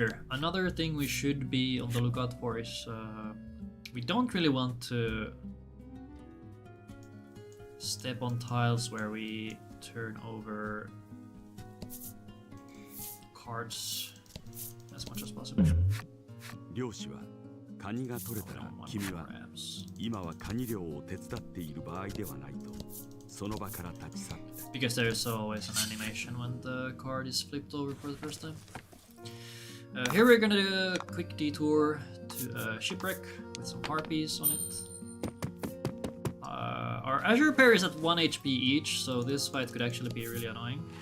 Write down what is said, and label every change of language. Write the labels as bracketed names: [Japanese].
[English] Another thing we should be on the lookout for is we don't really want to step on tiles where we turn over cards as much as possible. [Japanese] 漁師はカニが取れたら君は今はカニ漁を手伝っている場合ではないとその場から立ち去った。 [English] Because there is always an animation when the card is flipped over for the first time. Here we're gonna do a quick detour to a shipwreck with some harpies on it. Our Azure pair is at 1 HP each, so this fight could actually be really annoying.